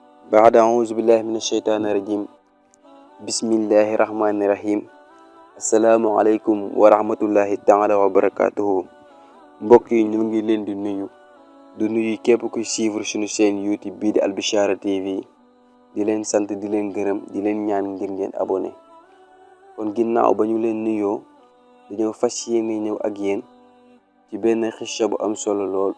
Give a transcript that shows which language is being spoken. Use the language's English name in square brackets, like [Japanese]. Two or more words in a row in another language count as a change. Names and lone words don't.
[Arabic] بعد أعوذ بالله من الشيطان الرجيم بسم الله الرحمن الرحيم السلام عليكم ورحمة الله تعالى وبركاته [Wolof] mbokk yi ñu ngi leen di nuyu képp kuy suivre suñu chaîne YouTube bii di Al Bichara TV di leen sant di leen gërëm di leen ñaan ngir ngeen abonné. kon ginnaaw ba ñu leen nuyoo dañoo fas yéene ñëw ak yéen ci benn xissa bu am solo lool.